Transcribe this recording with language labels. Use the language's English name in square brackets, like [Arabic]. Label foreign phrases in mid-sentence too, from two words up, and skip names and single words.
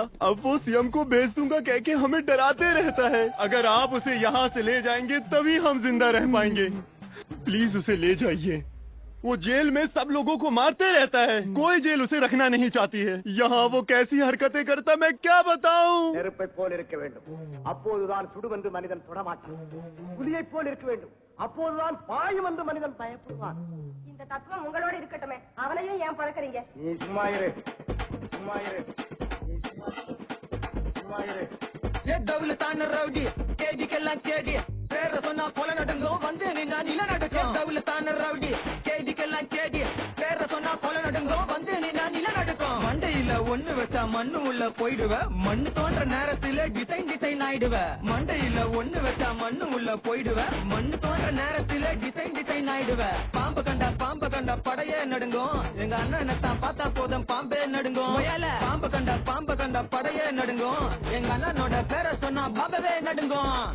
[Hindi] अब वो सीएम को भेज दूंगा कह के हमें डराते रहता है। अगर आप उसे यहाँ से ले जाएंगे तभी हम जिंदा रह पाएंगे। प्लीज उसे ले जाइए। वो जेल में सब लोगों को मारते रहता है। कोई जेल उसे रखना नहीं चाहती है। यहाँ वो कैसी हरकतें करता मैं क्या बताऊँ। [Tamil] நெருப்பை போல் இருக்க வேண்டும் அப்போதுதான் சுடுவென்று மனிதன் தொடமாட்டான் புலியை போல் இருக்க வேண்டும் அப்போதுதான் பாயும் என்று மனிதன் பயப்படுவான் இந்த தத்துவம் உங்களோட இருக்கட்டுமே, அவனையும் ஏன் பழக்கறீங்க? நீ சும்மா இரு சும்மா இரு நீ சும்மா இரு தௌலத்தான ரவுடி கேடிக்கெல்லாம் கேடி பேர சொன்னா கொலை நடுங்கும் வந்து நின்னா நில நடுக்கும் தௌலத்தான ரவுடி கேடிக்கெல்லாம் கேடி பேர சொன்னா கொலை நடுங்கும் வந்து நின்னா நில நடுக்கும் மண்டையில ஒண்ணு வச்சா மண்ணு உள்ள போயிடுவ மண்ணு தோன்ற நேரத்துல டிசைன் டிசைன் ஆயிடுவ மண்டையில ஒண்ணு வச்சா மண்ணு உள்ள போயிடுவ மண்ணு தோன்ற நேரத்துல டிசைன் டிசைன் ஆயிடுவ பாம்பு கண்டா படையே நடுங்கும் எங்க அண்ணனை தான் பார்த்தா போதும் பாம்பே நடுங்கும் பாம்பு கண்டா படையே நடுங்கும் எங்க அண்ணனோட பேரை சொன்னா பாம்பவே நடுங்கும்